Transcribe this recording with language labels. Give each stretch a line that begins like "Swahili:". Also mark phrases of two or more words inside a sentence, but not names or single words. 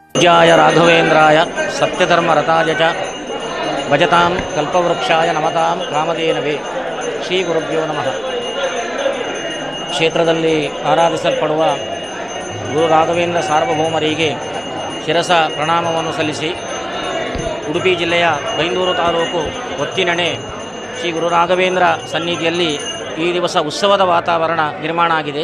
Sanskrit: पूज्याय राघवेन्द्राय सत्यधर्मरताय च भजतां कल्पवृक्षाय नमतां कामधेनवे ಶ್ರೀ ಗುರುಭ್ಯೋ ನಮಃ.
Kannada: ಕ್ಷೇತ್ರದಲ್ಲಿ ಆರಾಧಿಸಲ್ಪಡುವ ಗುರು ರಾಘವೇಂದ್ರ ಸಾರ್ವಭೌಮರಿಗೆ ಶಿರಸ ಪ್ರಣಾಮವನ್ನು ಸಲ್ಲಿಸಿ ಉಡುಪಿ ಜಿಲ್ಲೆಯ ಬೈಂದೂರು ತಾಲೂಕು ಒತ್ತಿನಣೆ ಶ್ರೀ ಗುರು ರಾಘವೇಂದ್ರ ಸನ್ನಿಧಿಯಲ್ಲಿ ಈ ದಿವಸ ಉತ್ಸವದ ವಾತಾವರಣ ನಿರ್ಮಾಣ ಆಗಿದೆ.